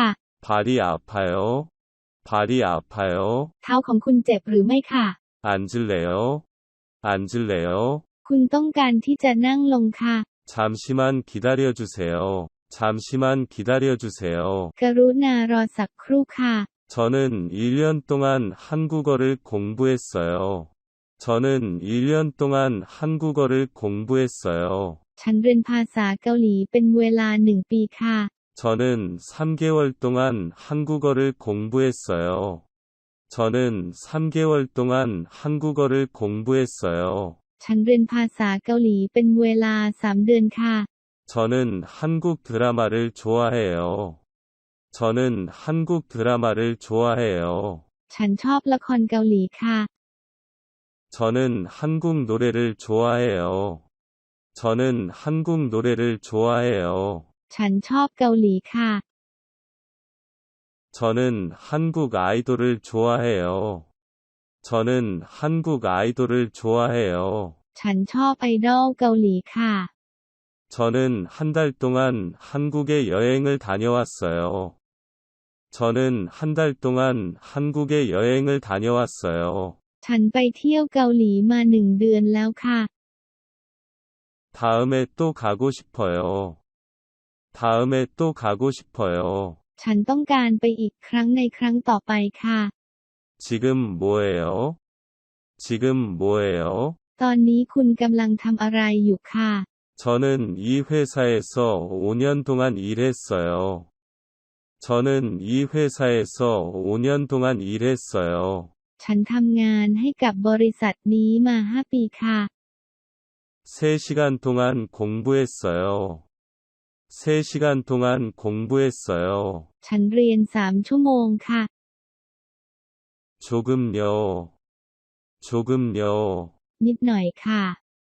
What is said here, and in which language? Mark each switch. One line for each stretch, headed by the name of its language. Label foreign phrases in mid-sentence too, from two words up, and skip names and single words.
Korean: 발이 아파요? 발이 아파요?
Thai: เท้าของคุณเจ็บหรือไม่ค่ะ
Korean: 앉을래요? 앉을래요?
Thai: คุณต้องการที่จะนั่งลงค่ะ
Korean: 잠시만 기다려주세요. 잠시만 기다려주세요.
Thai: กรุณารอสักครู่ค่ะ
Korean: 저는 1년 동안 한국어를 공부했어요. 저는 1년 동안 한국어를 공부했어요.
Thai: ฉันเรียนภาษาเกาหลีเป็นเวลา1 ปีค่ะ
Korean: 저는 3개월 동안 한국어를 공부했어요. 저는 3개월 동안 한국어를 공부했어요.
Thai: ฉันเรียนภาษาเกาหลีเป็นเวลา3 เดือนค่ะ
Korean: 저는 한국 드라마를 좋아해요. 저는 한국 드라마를 좋아해요.
Thai: ฉันชอบละครเกาหลีค่ะ
Korean: 저는 한국 노래를 좋아해요. 저는 한국 노래를 좋아해요.
Thai: ฉันชอบเกาหลีค่ะ
Korean: 저는 한국 아이돌을 좋아해요. 저는 한국 아이돌을 좋아해요.
Thai: ฉันชอบไอดอลเกาหลีค่ะ
Korean: 저는 한 달 동안 한국에 여행을 다녀왔어요. 저는 한 달 동안 한국에 여행을 다녀왔어요.
Thai: ฉันไปเที่ยวเกาหลีมา1 เดือนแล้วค่ะ
Korean: 다음에 또 가고 싶어요. 다음에 또 가고 싶어요.
Thai: ฉันต้องการไปอีกครั้งในครั้งต่อไปค่ะ
Korean: 지금 뭐해요? 지금 뭐해요?
Thai: ตอนนี้คุณกำลังทำอะไรอยู่ค่ะ
Korean: 저는 이 회사에서 5년 동안 일했어요. 저는 이 회사에서 5년 동안 일했어요.
Thai: ฉันทำงานให้กับบริษัทนี้มา5 ปีค่ะ
Korean: 3시간 동안 공부했어요. 3시간 동안 공부했어요.
Thai: ฉันเรียน3 ชั่วโมงค่ะ
Korean: 조금요. 조금요.
Thai: นิดหน่อยค่ะ